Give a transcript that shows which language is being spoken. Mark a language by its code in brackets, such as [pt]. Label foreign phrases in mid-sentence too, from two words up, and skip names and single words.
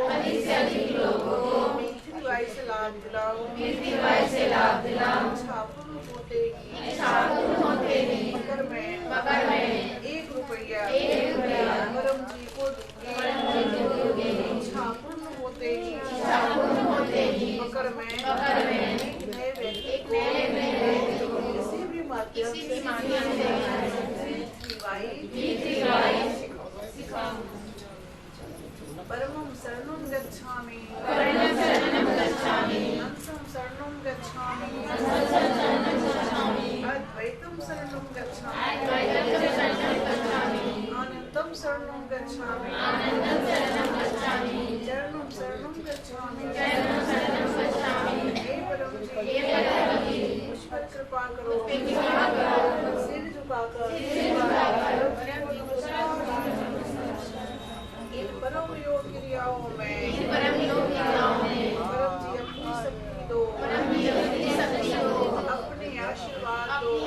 [hi] पृथ्वी वाई से लाभ दिलाऊं, छापुर होते ही मगर मैं 1 रुपया परम जी को दूंगी, छापुर होते ही मगर मैं एक नए व्यक्ति को किसी भी माध्यम से पृथ्वी वाई सिखाऊं। [sa] परमं शरणं गच्छामि, हंसं शरणं गच्छामि, अद्वैतं शरणं गच्छामि, आनंदं शरणं गच्छामि, चरणं शरणं गच्छामि। [hi] हे परम जी, मुझ पर कृपा करो, सिर झुकाकर इन परम योग क्रियाओं में परम जी अपनी शक्ति दो, अपने आशीर्वाद दो।